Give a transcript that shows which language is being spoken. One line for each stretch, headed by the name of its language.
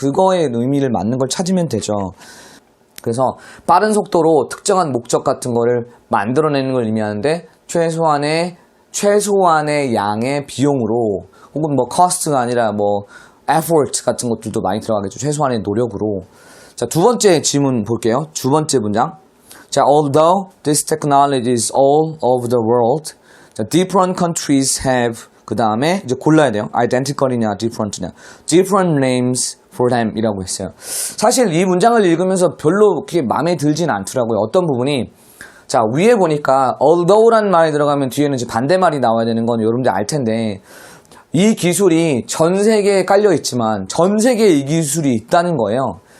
Korean: 그거의 의미를 맞는 걸 찾으면 되죠. 그래서 빠른 속도로 특정한 목적 같은 거를 만들어내는 걸 의미하는데 최소한의 양의 비용으로 혹은 뭐 cost가 아니라 뭐 effort 같은 것들도 많이 들어가겠죠. 최소한의 노력으로. 자, 두 번째 질문 볼게요. 두 번째 문장.
English: 자, although this technology is all over the world, 자, different countries have
Korean: 그 다음에 이제 골라야 돼요. identical이냐 different냐.
English: different names for them
Korean: 이라고 했어요. 사실 이 문장을 읽으면서 별로 그렇게 마음에 들진 않더라고요. 어떤 부분이 자, 위에 보니까 although란 말이 들어가면 뒤에는 이제 반대말이 나와야 되는 건 여러분들 알 텐데 이 기술이 전 세계에 깔려 있지만 전 세계에 이 기술이 있다는 거예요.